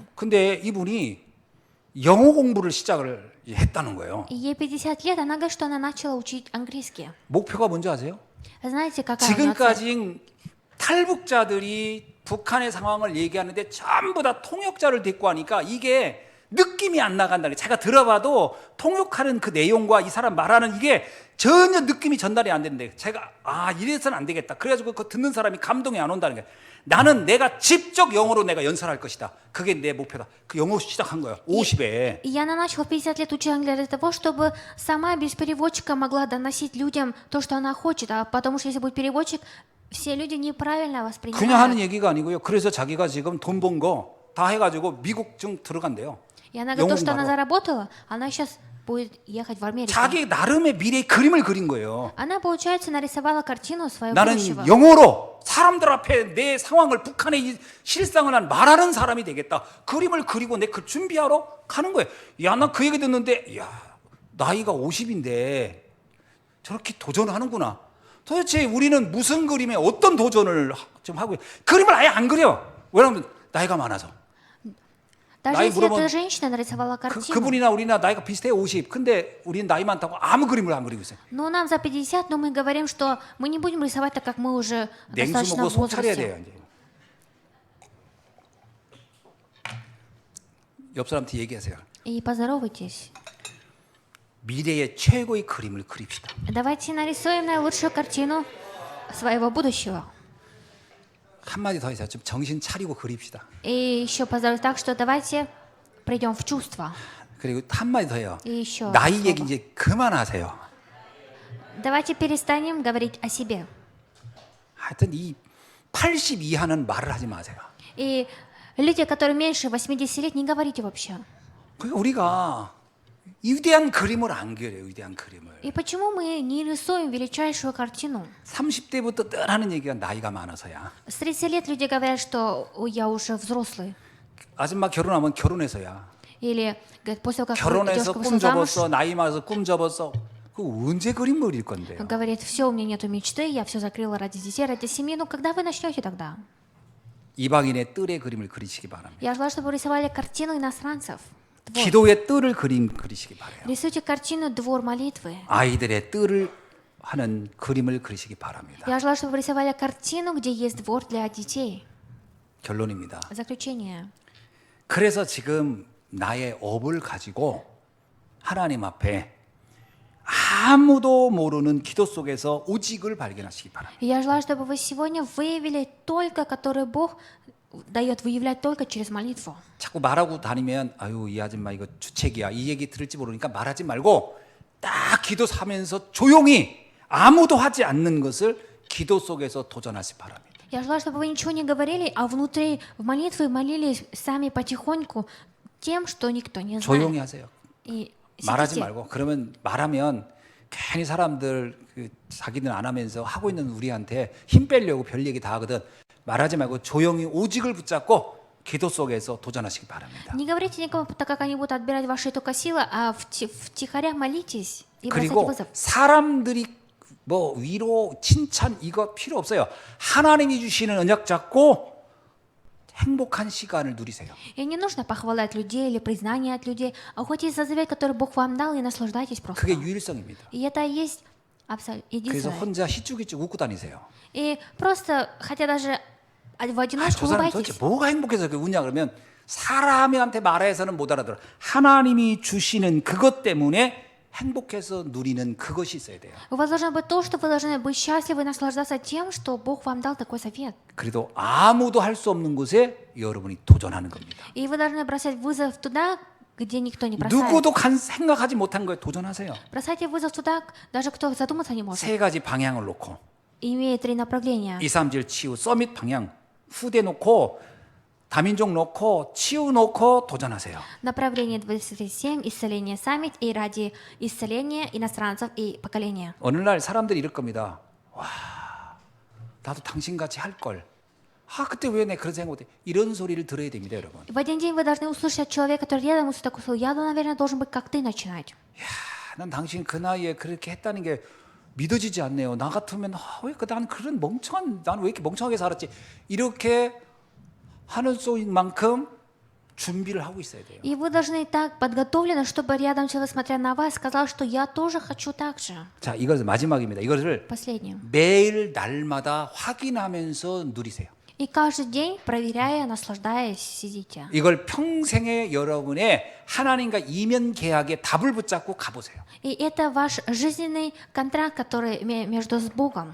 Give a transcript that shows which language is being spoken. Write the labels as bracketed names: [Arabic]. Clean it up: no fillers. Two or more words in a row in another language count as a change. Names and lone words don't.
[Korean] 근데 이분이 영어 공부를 시작을 했다는 거예요. [Russian] И ей 50 лет, она говорит, что она начала учить английский. [Korean] 목표가 뭔지 아세요? [Russian] Знаете, какая у нее цель? [Korean] 지금까지 탈북자들이 북한의 상황을 얘기하는데 전부 다 통역자를 데리고 하니까 이게 느낌이 안 나간다는 거예요. 제가 들어봐도 통역하는 그 내용과 이 사람 말하는 이게 전혀 느낌이 전달이 안 되는데 제가 이래서는 안 되겠다. 그래가지고 그 듣는 사람이 감동이 안 온다는 거예요. 나는 내가 직접 영어로 내가 연설할 것이다. 그게 내 목표다. 그 영어 시작한 거예요. 50에. [Russian] И она начала в 50 лет учить английский для того, чтобы сама без переводчика могла доносить людям то, что она хочет. А потому что если будет переводчик, все люди неправильно [Korean] 그냥 하는 [Russian] воспринимают. [Korean] 얘기가 아니고요. 그래서 자기가 지금 돈 번 거 다 해가지고 미국 좀 들어간대요. [Russian] И она говорит, то, что она [Korean] 영웅 [Russian] заработала, она сейчас будет ехать в Америку. [Korean] 자기 나름의 미래의 그림을 그린 거예요. [Russian] Она, получается, нарисовала картину своего [Korean] 나는 [Russian] будущего. [Korean] 영어로 사람들 앞에 내 상황을 북한의 이 실상을 난 말하는 사람이 되겠다. 그림을 그리고 내 그 준비하러 가는 거예요. 야, 나 그 얘기 듣는데 야, 나이가 50인데 저렇게 도전을 하는구나. 도대체 우리는 무슨 그림에 어떤 도전을 좀 하고 그림을 아예 안 그려. 왜냐하면 나이가 많아서. [Russian] Даже [Korean] 나이 [Russian] если [Korean] 물어보면 [Russian] эта женщина нарисовала картину, [Korean] 그분이나 우리나 나이가 비슷해요. 50. 근데 우리는 나이 많다고 아무 그림을 안 그리고 있어요. [Russian] ну нам за 50, но мы говорим, что мы не будем рисовать, так как мы уже [Korean] 냉수 [Russian] достаточно [Korean] 먹고 [Russian] в [Korean] 속 차려야 [Russian] возрасте. [Korean] 돼요. 이제. 옆 사람한테 얘기하세요. [Russian] И поздоровайтесь. [Korean] 미래의 최고의 그림을 그립시다. [Russian] Давайте нарисуем наилучшую картину своего будущего. [Korean] 한마디 더 해서 좀 정신 차리고 그립시다. [Russian] И еще поздравить так, что давайте придем в чувство. [Korean] 그리고 한마디 더 해요. [Russian] И еще [Korean] 나이 [Russian] слово. [Korean] 얘기 이제 그만하세요. [Russian] Давайте перестанем говорить о себе. [Korean] 하여튼 이 80 이하는 말을 하지 마세요. [Russian] И люди, которые меньше 80 лет, не говорите вообще. [Korean] 그러니까 우리가 위대한 그림을 안 그려요. 위대한 그림을. [Russian] И почему мы не рисуем величайшую картину? [Korean] 30대부터 늘 하는 얘기가 나이가 많아서야. [Russian] С 30 лет люди говорят, что «Ой, я уже взрослый». [Korean] 아줌마 결혼하면 결혼해서야. [Russian] Или, говорит, после того, как [Korean] 결혼해서 [Russian] девушка [Korean] 꿈 [Russian] вышла замуж, [Korean] 접었어. 나이 많아서 꿈 접었어. 그 언제 그림 그릴 건데요? [Russian] говорит, все, у меня нету мечты, я все закрыла ради детей, ради семьи. Ну, когда вы начнете тогда? [Korean] 이방인의 뜰의 그림을 그리시기 바랍니다. [Russian] Я желаю, чтобы вы рисовали картину иностранцев. Двор. [Korean] 기도의 뜰을 그리시기 바래요. [Russian] Рисуйте картину «Двор молитвы». [Korean] 아이들의 뜰을 하는 그림을 그리시기 바랍니다. [Russian] Я желаю, чтобы вы рисовали картину, где есть двор для детей. [Korean] 결론입니다. [Russian] Заключение. [Korean] 그래서 지금 나의 업을 가지고 하나님 앞에 아무도 모르는 기도 속에서 오직을 발견하시기 바랍니다. [Russian] И я желаю, чтобы вы сегодня выявили только, который Бог дает выявлять только через молитву. [Korean] 자꾸 말하고 다니면 아유 이 아줌마 이거 주책이야 이 얘기 들을지 모르니까 말하지 말고 딱 기도 사면서 조용히 아무도 하지 않는 것을 기도 속에서 도전하시 바랍니다. [Russian] Я желаю, чтобы вы ничего не говорили, а внутри в молитве молились сами потихоньку тем, что никто не [Korean] 조용히 [Russian] знает. [Korean] 하세요. [Russian] И [Korean] 말하지 [Russian] сидите. [Korean] 말고 그러면 말하면 괜히 사람들 자기는 안 하면서 하고 있는 우리한테 힘 빼려고 별 얘기 다 하거든. 말하지 말고 조용히 오직을 붙잡고 기도 속에서 도전하시기 바랍니다. [Russian] Не говорите никому, так как они будут отбирать ваши только силы, а втихаря молитесь и бросайте [Korean] 그리고 [Russian] вызов. [Korean] 사람들이 뭐 위로 칭찬 이거 필요 없어요. 하나님이 주시는 언약 잡고 행복한 시간을 누리세요. [Russian] И не нужно похвалать людей или признание от людей, а уходите за завет, который Бог вам дал, и наслаждайтесь просто. [Korean] 그게 유일성입니다. [Russian] И это и есть [Korean] 그래서 [Russian] единственное. [Korean] 혼자 희죽희죽 웃고 다니세요. [Russian] И просто, хотя даже в одиночку [Korean] 저 사람 [Russian] улыбайтесь. [Korean] 도대체 뭐가 행복해서 그렇게 웃냐 그러면 사람한테 말해서는 못 알아들어. 하나님이 주시는 그것 때문에 행복해서 누리는 그것이 있어야 돼요. [Russian] У вас должно быть то, что вы должны быть счастливы и наслаждаться тем, что Бог вам дал такой совет. [Korean] 그래도 아무도 할 수 없는 곳에 여러분이 도전하는 겁니다. [Russian] И вы должны бросать вызов туда, где никто не бросает. [Korean] 누구도 생각하지 못한 거에 도전하세요. [Russian] Бросайте вызов туда, даже кто задуматься не может. [Korean] 세 가지 방향을 놓고 [Russian] Имея 3 направления. [Korean] 2, 3질 치유 서밋 방향 후대 놓고 다민족 놓고 치유 놓고 도전하세요. [Russian] Направление 27, исцеление саммит и ради исцеления иностранцев и поколения. [Korean] 어느 날 사람들이 이럴 겁니다. 와, 나도 당신같이 할 걸. 아, 그때 왜 내 그런 생각 못해? 이런 소리를 들어야 됩니다, 여러분. [Russian] В один день вы должны услышать от человека, который рядом с такой слово, я, наверное, должен быть как ты начинать. [Korean] 야, 난 당신 그 나이에 그렇게 했다는 게 믿어지지 않네요. 나 같으면 난 그런 난 왜 이렇게 멍청하게 살았지? 이렇게 하는 소인 만큼 준비를 하고 있어야 돼요. [Russian] И вы должны так подготовлены, чтобы рядом человек, смотря на вас, сказал, что я тоже хочу так же. [Korean] 자, 이것은 마지막입니다. 이것을 [Russian] Последнее. [Korean] 매일 날마다 확인하면서 누리세요. [Russian] И каждый день, проверяя, наслаждаясь, сидите. [Korean] 이걸 평생에 여러분의 하나님과 이면 계약에 답을 붙잡고 가보세요. [Russian] И это ваш жизненный контракт, который между с Богом.